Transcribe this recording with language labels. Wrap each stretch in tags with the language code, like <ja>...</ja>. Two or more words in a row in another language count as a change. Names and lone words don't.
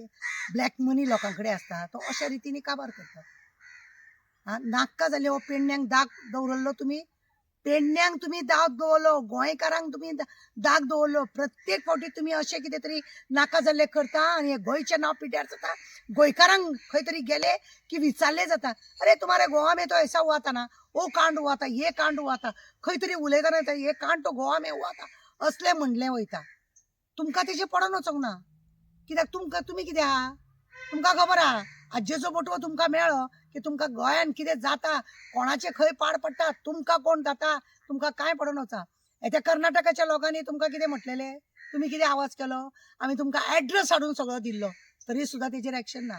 <en>black money</en> <kok>लोकां कडेन आसता, तो अशा रितीनी काबार करता. नाका जाल्यार हो पेडण्यांक दाग दवरल्लो तुमी, पेडण्यांक तुमी दाग दवरलो, गोंयकारांक तुमी दाग दवरलो. प्रत्येक फावटी तुमी अशें कितें तरी नाका जाल्लें करता आनी हें गोंयचें नांव पिड्ड्यार जाता. गोंयकारांक खंय तरी गेले की विचारलें जाता,</kok> <hi>अरे तुम्हारे गोवा में तो ऐसा हुआ था ना, वो कांड हुआ था, ये कांड हुआ था,</hi> <kok>खंय तरी उलयतना</kok> <hi>ये कांड तो गोवा में हुआ था,</hi> <kok>असलें म्हणलें वयता. तुमकां तेजें पडोन वचोंक ना. कित्याक तुमी कितें आहा, तुमकां खबर आहा आज्जेचो बोटवो तुमकां मेळ्ळो की तुमकां गोंयान कितें जाता, कोणाचें खंय पाड पडटा, तुमकां कोण जाता, तुमकां कांय पडोन वचा. त्या कर्नाटकाच्या लोकांनी तुमकां कितें म्हटलेलें, तुमी कितें आवाज केलो, आमी तुमकां एड्रेस हाडून सगळो दिल्लो, तरी सुद्दां तेजेर एक्शन ना.</kok>